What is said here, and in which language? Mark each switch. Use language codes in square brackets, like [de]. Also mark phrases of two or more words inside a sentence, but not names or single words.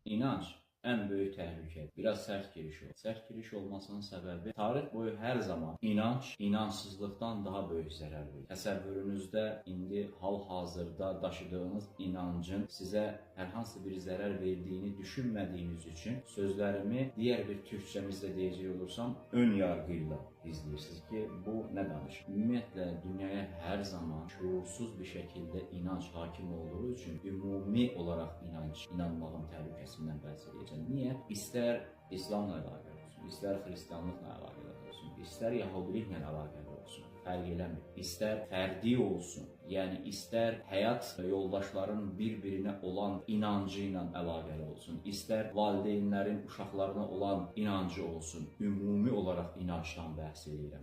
[tr] İnanc en büyük tehlike. Biraz sert giriş oldu. Sert giriş olmasının sebebi tarih boyu her zaman inanç, inançsızlıktan daha büyük zarar verir. [az] Təsəvvürünüzdə indi hal-hazırda daşıdığınız inancın sizə hər hansı bir zarar verdiğini [tr] düşünmediğiniz için sözlerimi diğer bir Türkçemizle diyecek olursam ön yargıyla izleyirsiniz ki [az] bu ne danışır? Ümumiyyətlə dünyaya [tr] her zaman şuursuz bir şekilde inanç hakim olduğu için [az] ümumi olarak inanmağın təhlükəsindən bəhs edəcəm. Niye? İster İslamla əlaqəli olsun, ister Hristiyanlıqla əlaqəli olsun, ister Yahudiliklə əlaqəli olsun, fərq eləmir. İster fərdi olsun, yəni ister həyat yoldaşların bir-birinə olan inancı ilə əlaqəli olsun, ister valideynlərin uşaqlarına olan inancı olsun, ümumi olaraq inancdan bəhs edirəm.